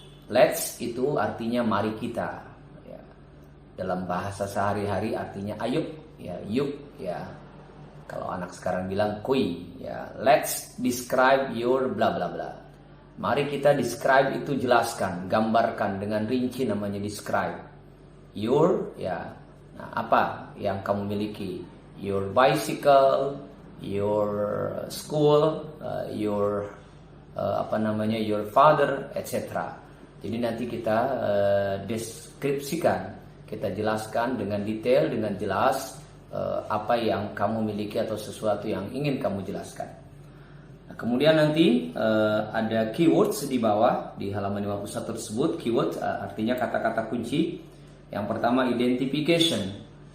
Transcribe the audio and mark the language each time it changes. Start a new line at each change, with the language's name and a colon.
Indonesian: Let's itu artinya mari kita. Dalam bahasa sehari-hari artinya ayo, ya, yuk, ya. Kalau anak sekarang bilang kui, ya.
English: Let's describe your bla bla bla.
Indonesian: Mari kita describe itu jelaskan, gambarkan dengan rinci, namanya describe. Your, ya. Nah, apa yang kamu miliki?
English: Your bicycle, your school, your your father, etc.
Indonesian: Jadi nanti kita deskripsikan. Kita jelaskan dengan detail, dengan jelas apa yang kamu miliki atau sesuatu yang ingin kamu jelaskan. Nah, kemudian nanti ada keywords di bawah di halaman 51 tersebut. Keyword artinya kata-kata kunci. Yang pertama identification.